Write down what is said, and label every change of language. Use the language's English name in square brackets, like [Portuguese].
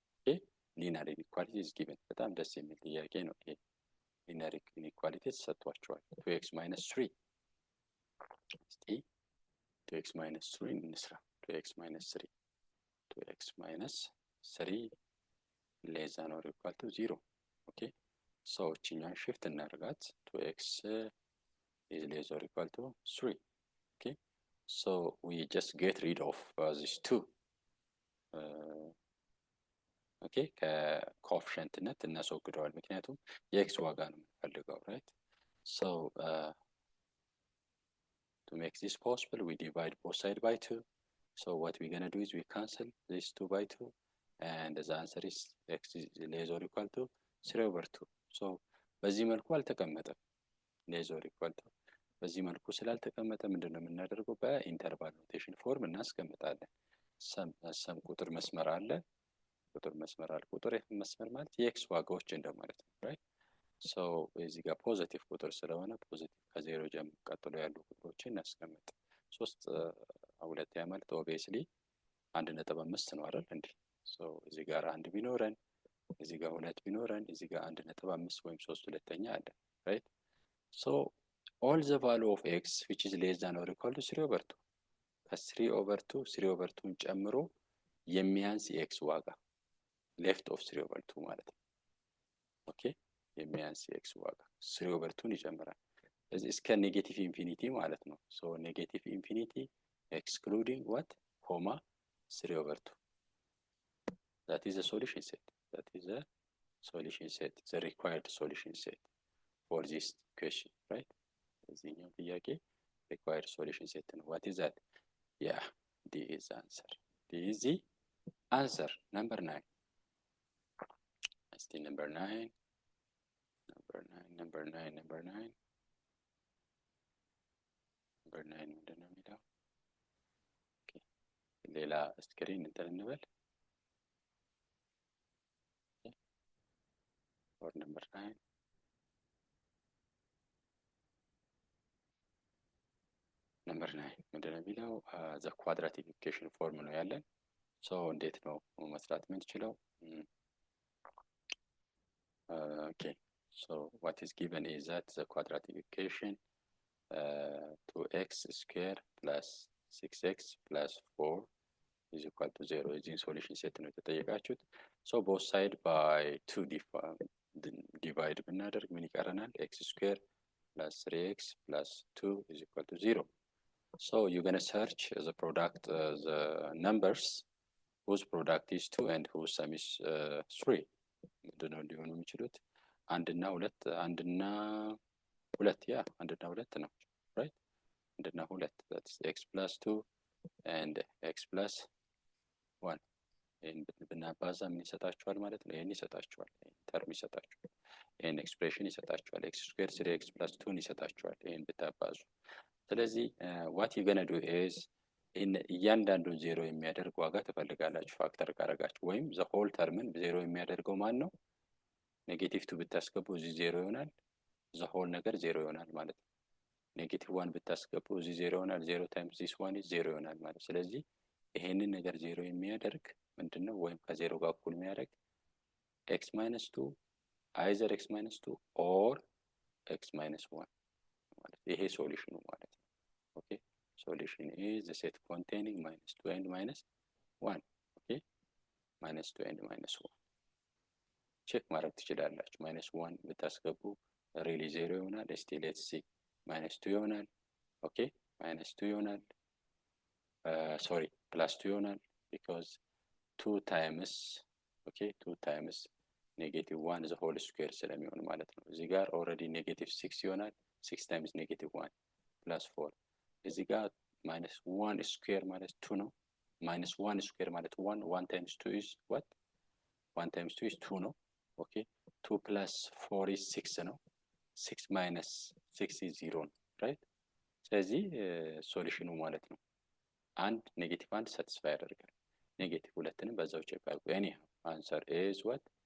[English] okay linear inequality is given። [Amharic] በጣም ደስ የሚል ጥያቄ ነው ይሄ። [English] linear inequality [Amharic] ተሰጥቷቸዋል። 2x minus 3 እስቲ [English] 2x minus 3 እንስራ። 2x minus 3 2x minus 3 less than or equal to 0. okay so [Amharic] እቺኛን shift እናደርጋት [English] 2x is less or equal to 3. okay so we just get rid of these two. [Amharic] okay ከኮኤፊሽንትነት እናስወግደዋል፣ ምክንያቱም የኤክስ ዋጋ ነው የምንፈልገው [English] right? so To make this possible, we divide both sides by 2. So what we're going to do is we cancel this 2 by 2. And the answer is x is less or equal to 3 over 2. [Amharic] So በዚህ መልኩ አልተቀመጠም። [English] less or equal to [Amharic] በዚህ መልኩ ስላልተቀመጠ ምንድነው የምናደርገው? በኢንተርቫል ኖቴሽን ፎርም እናስቀምጣለን። ሰም ቁጥር መስመር አለ። ቁጥር መስመር ማለት የኤክስ ዋጋዎች እንደማለት ነው። ራይት ሶ እዚህ ጋር ፖዚቲቭ ቁጥር ስለሆነ ፖዚቲቭ ከዜሮ ጀምሮ ቀጥሎ ያሉ ቁጥሮችን እናስቀምጥ። 3 ሁለተኛ ማለት ኦብቪየስሊ 1.5 ነው አይደል እንዴ? ሶ እዚህ ጋር 1 ቢኖረን እዚህ ጋር 2 ቢኖረን እዚህ ጋር 1.5 ወይም 3 ሁለተኛ አለ። ራይት ሶ [English] all the value of x which is less than or equal to 3 over 2 [Amharic] ከ3 over 2 3 over 2 ጨምሮ የሚያንስ የኤክስ ዋጋ [English] left of 3 over 2 [Amharic] ማለት ነው። ኦኬ የሚያንስ የኤክስ ዋጋ 3 over 2 ይጨምራል። ስለዚህ እስከ ኔጌቲቭ ኢንፊኒቲ ማለት ነው። ሶ ኔጌቲቭ ኢንፊኒቲ [English] excluding what comma 3 over 2 that is a solution set. That is a solution set, the required solution set for this question, right? [Amharic] እዚህኛው ጥያቄ [English] required solution set ነው። What is that? Yeah, D is the answer. D is the answer. Number 9. Let's see number 9. [Amharic] Number 9 ምንድን ነው የሚለው? ኦኬ ሌላ ስክሪን እንትን እንበል። [English] or number 9. [Amharic] number 9 ምንድን ነው የሚለው? [English] the quadratic equation form [Amharic] ነው ያለን። ሶ እንዴት ነው መስራት የምንችለው? [English] okay, so what is given is that the quadratic equation 2x square plus 6x plus 4 is equal to 0 is in solution set [Amharic] ነው የተጠየቃችሁት። [English] so both side by 2 divide [Amharic] ብናደርግ ምን ይቀረናል? [English] x square plus 3x plus 2 is equal to 0. so you're going to search the product, the numbers whose product is 2 and whose sum is 3. [Amharic] ምንድነው ሊሆኑ የሚችሉት? 1 እና 2 ያ 1 እና 2 ነው። right 1 እና 2 [English] that's x plus 2 and x plus 1 [Amharic] ይሄን ብናባዛ ምን ይሰጣችኋል ማለት ነው? ይሄን ይሰጣችኋል። ተርም ይሰጣችኋል። ይሄን ኤክስፕሬሽን ይሰጣችኋል። x square 3x plus 2 ይሰጣችኋል ይሄን ብታባዙ። ስለዚህ [English] what you gonna do is [Amharic] እያንዳንዱን ዜሮ የሚያደርግ ዋጋ ትፈልጋላችሁ ፋክተር ካረጋችሁ ወይም the whole termን ዜሮ የሚያደርገው ማን ነው? ኔጌቲቭ 2 ብታስገቡ እዚህ ዜሮ ይሆናል። the whole ነገር ዜሮ ይሆናል ማለት ነው። ኔጌቲቭ 1 ብታስገቡ እዚህ ዜሮ ይሆናል። [English] 0 times this one is 0 [Amharic] ይሆናል ማለት። ስለዚህ ይሄንን ነገር ዜሮ የሚያደርግ ምንድነው? ወይም ከዜሮ ጋር እኩል የሚያደርግ x minus 2 either x minus 2 or x minus 1 ማለት ይሄ ሶሉሽኑ ማለት ነው። ኦኬ [English] solution is the set containing minus 2 and minus 1. okay minus 2 and minus 1 check [Amharic] ማድረግ ትችላላችሁ። [English] minus 1 ብታስገቡ really 0 ይሆናል። still let's see minus 2 ይሆናል። okay minus 2 ይሆናል። sorry plus 2 [Amharic] ይሆናል because 2 times okay 2 times negative 1 the whole square ስለሚሆን ማለት ነው። እዚህ ጋር already negative 6 ይሆናል። 6 times negative 1 plus 4 እዚህ ጋር minus 1 square ማለት 2 ነው። minus 1 square ማለት 1 times 2 is what? [English] 1 times 2 is 2 [Amharic] ነው። okay 2 plus 4 is 6 ነው። 6 minus 6 is 0 ነው። right ስለዚህ ሶሉሽኑ ማለት ነው አንድ ኔጌቲቭ 1 ሳቲስፋይ ያደርጋል። ኔጌቲቭ 2ንም በዛው ቼክ አድርጉ። [English] anyhow answer is what?